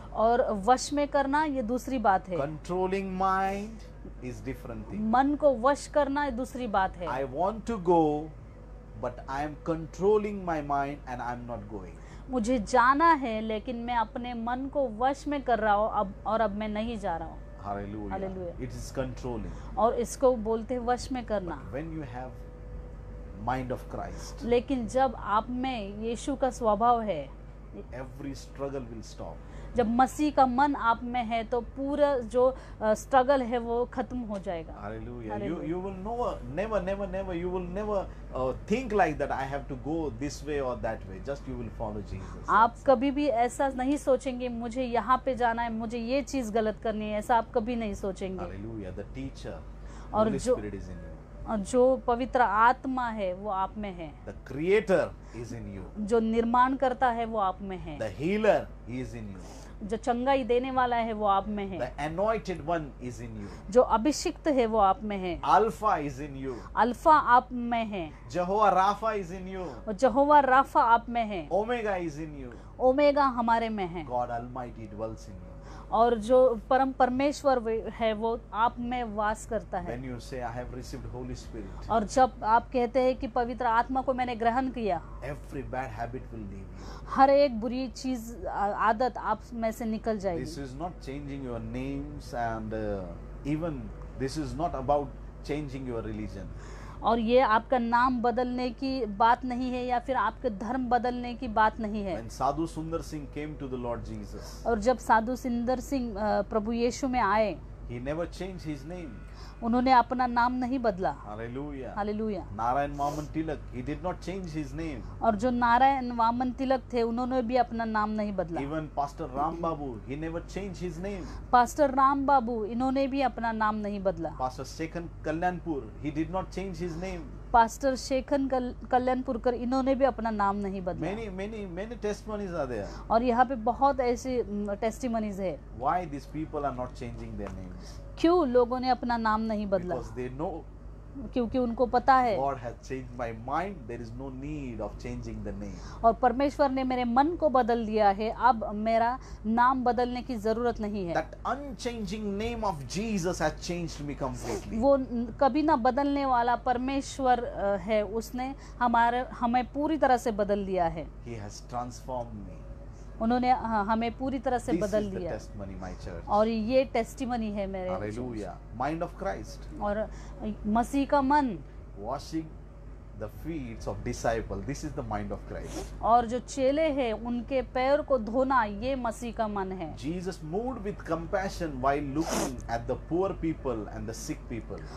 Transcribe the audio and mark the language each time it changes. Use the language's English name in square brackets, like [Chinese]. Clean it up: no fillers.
[Hindi] और वश में करना ये दूसरी बात है। [English] Controlling mind is different thing. [Hindi] मन को वश करना ये दूसरी बात है। [English] I want to go, but I am controlling my mind and I am not going. [Hindi] मुझे जाना है लेकिन मैं अपने मन को वश में कर रहा हूँ अब मैं नहीं जा रहा हूँ। [English] Hallelujah. Hallelujah. It is controlling. [Hindi] और इसको बोलते हैं वश में करना। [English] When you have mind of Christ, [Hindi] लेकिन जब आप में यीशु का स्वभाव है, [English] every struggle will stop. [Hindi] जब मसीह का मन आप में है तो पूरा जो स्ट्रगल है वो खत्म हो जाएगा। [English] Hallelujah. Hallelujah. You will never you will never think like that I have to go this way or that way. Just you will follow Jesus. [Hindi] आप कभी भी ऐसा नहीं सोचेंगे मुझे यहाँ पे जाना है, मुझे ये चीज गलत करनी है, ऐसा आप कभी नहीं सोचेंगे। [English] Hallelujah. The teacher, [Hindi] और [English] Holy [Hindi] जो- [English] Spirit is in you. [Hindi] और जो पवित्र आत्मा है वो आप में है, [English] The Creator is in you. [Hindi] जो निर्माण करता है वो आप में है, [English] The Healer, He is in you. [Hindi] जो चंगाई देने वाला है वो आप में है, [English] The Anointed One is in you. [Hindi] जो अभिषिक्त है वो आप में है, [English] Alpha is in you. [Hindi] Alpha आप में है, [English] Jehovah Rapha is in you. [Hindi] और यहोवा राफा आप में है, [English] Omega is in you. [Hindi] Omega हमारे में है, [English] God Almighty dwells in you. [Hindi] और जो परमेश्वर है वो आप में वास करता है। [English] When you say I have received Holy Spirit, [Hindi] और जब आप कहते हैं कि पवित्र आत्मा को मैंने ग्रहण किया, [English] every bad habit will leave you. [Hindi] हर एक बुरी चीज आदत आप में से निकल [English] This [Hindi] जाएगी। [English] is not changing your names and even this is not about changing your religion. [Hindi] और ये आपका नाम बदलने की बात नहीं है या फिर आपके धर्म बदलने की बात नहीं है। [English] When Sadhu Sundar Singh came to the Lord Jesus, [Hindi] और जब साधु सुंदर सिंह प्रभु यीशु में आए, [English] he never changed his name. [Hindi] उन्होंने अपना नाम नहीं बदला। [English] Hallelujah. [Hindi] Hallelujah. [English] Narayan Vaman Tilak, he did not change his name. [Hindi] और जो नारायण वामन तिलक थे उन्होंने भी अपना नाम नहीं बदला। [English] Even Pastor Ram Babu, he never changed his name. [Hindi] Pastor Ram बाबू इन्होंने भी अपना नाम नहीं बदला। [English] Pastor Sekhan Kalyanpur, he did not change his name. [Hindi] Pastor शेखन कल्याणपुरकर इन्होंने भी अपना नाम नहीं बदला। [English] Many testimonies are there. [Hindi] और यहाँ पे बहुत ऐसी टेस्टिमनीज है। [English] Why these people are not changing their names? [Hindi] क्यों लोगों ने अपना नाम नहीं बदला? [English] Because they know [Hindi] क्योंकि उनको पता है [English] God has changed my mind. There is no need of changing the name. [Hindi] और परमेश्वर ने मेरे मन को बदल दिया है, अब मेरा नाम बदलने की जरूरत नहीं है। [English] That unchanging name of Jesus has changed me completely. [Hindi] वो कभी ना बदलने वाला परमेश्वर है, उसने हमें पूरी तरह से बदल दिया है। [English] He has transformed me. [Hindi] उन्होंने हमें पूरी तरह से [English] This [Hindi] बदल [English] is the [Hindi] दिया। [English] testimony, my church. [Hindi] और ये टेस्टिमनी है मेरे। [English] Hallelujah. Mind of Christ. [Hindi] और मसीह का मन, [English] Washing the feet of disciple. This is the mind of Christ. [Hindi] और जो चेले हैं उनके पैर को धोना, ये मसीह का मन है। [English] Jesus moved with compassion while looking at the poor people and the sick people.